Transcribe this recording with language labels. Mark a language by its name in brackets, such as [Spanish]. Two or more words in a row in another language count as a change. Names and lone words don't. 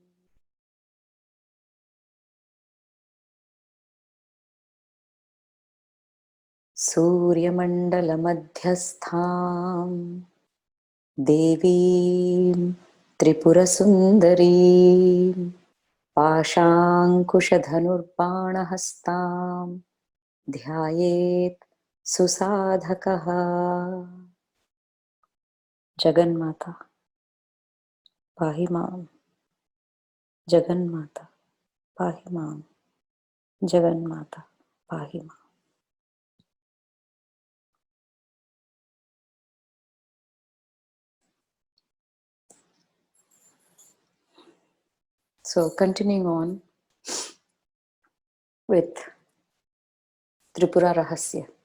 [Sanskrit] सूर्य मण्डल मध्यस्थां देवीं त्रिपुर सुन्दरी पाशाङ्कुश ध्यायेत् सुसाधकः. जगन्माता, पाहि माम्. जगन्माता, पाहि माम्. जगन्माता, पाहि माम्. [English] So continuing on with Tripura Rahasya.